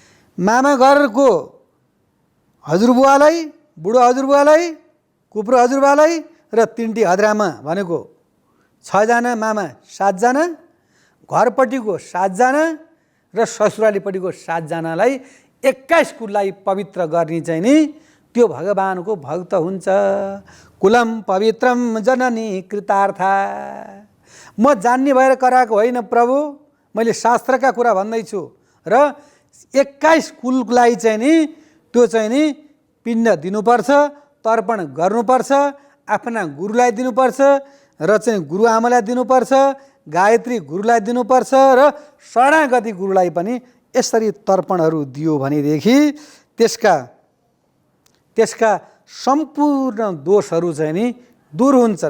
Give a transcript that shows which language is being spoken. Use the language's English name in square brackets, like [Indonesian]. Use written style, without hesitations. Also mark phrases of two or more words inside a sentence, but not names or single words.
[Nepali] मामा घरको हजुरबुवालाई, बुढो हजुरबुवालाई, कुप्रो हजुरबुवालाई र तिनटी हजुरआमा भनेको 6 जना, मामा 7 जना, घरपट्टिको 7 जना र ससुरालीपट्टिको 7 जनालाई 21 कुललाई पवित्र गर्ने चाहिँ नि त्यो भगवानको भक्त हुन्छ। [Sanskrit] कुलम पवित्रम जननी कृतार्था। [Nepali] म जान्ने भएर कराएको होइन प्रभु, मैले शास्त्रका कुरा भन्दैछु। र 21 कुललाई चाहिँ नि त्यो चाहिँ नि पिण्ड दिनुपर्छ, तर्पण गर्नुपर्छ, आफ्ना गुरुलाई दिनुपर्छ र चाहिँ गुरुआमालाई दिनुपर्छ, गायत्री गुरुलाई दिनुपर्छ र शरणागति गुरुलाई पनि यसरी तर्पणहरू दियो भनेदेखि त्यसका सम्पूर्ण दोषहरू चाहिँ नि दूर हुन्छन्।